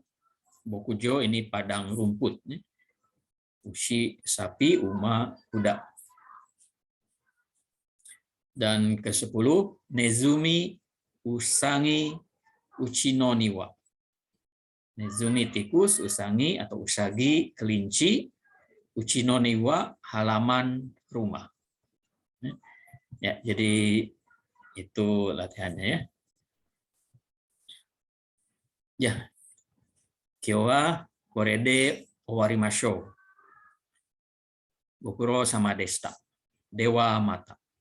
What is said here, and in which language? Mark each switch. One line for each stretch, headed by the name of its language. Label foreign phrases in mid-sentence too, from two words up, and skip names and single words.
Indonesian: Bokujo ini padang rumput. Ushi sapi, uma kuda. Dan ke-10,
Japanese: ねずみ、うさぎ、うちの庭.
Indonesian: Nezumi tikus, usangi atau usagi kelinci,
Japanese: うちの庭
Indonesian: halaman rumah. Ya, jadi itu latihannya ya.
Japanese: Ya. 今日はこれで終わりましょう. ご苦労様でした。では、また.